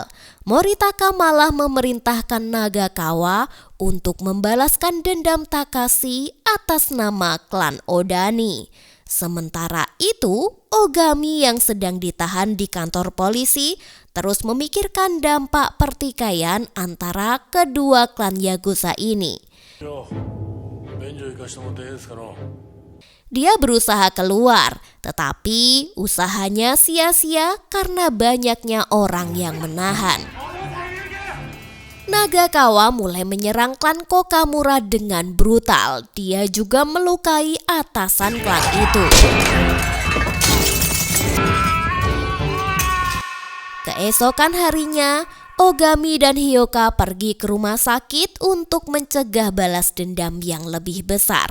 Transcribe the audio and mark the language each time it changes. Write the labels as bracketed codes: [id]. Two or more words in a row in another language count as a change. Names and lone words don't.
[id] Moritaka malah memerintahkan Nagakawa untuk membalaskan dendam Takashi atas nama klan Odani. Sementara itu, Ogami yang sedang ditahan di kantor polisi terus memikirkan dampak pertikaian antara kedua klan Yakuza ini. [ja] してもらっていいですかの。 [id] Dia berusaha keluar, tetapi usahanya sia-sia karena banyaknya orang yang menahan. Nagakawa mulai menyerang klan Kokamura dengan brutal. Dia juga melukai atasan klan itu. Keesokan harinya, Ogami dan Hyoka pergi ke rumah sakit untuk mencegah balas dendam yang lebih besar.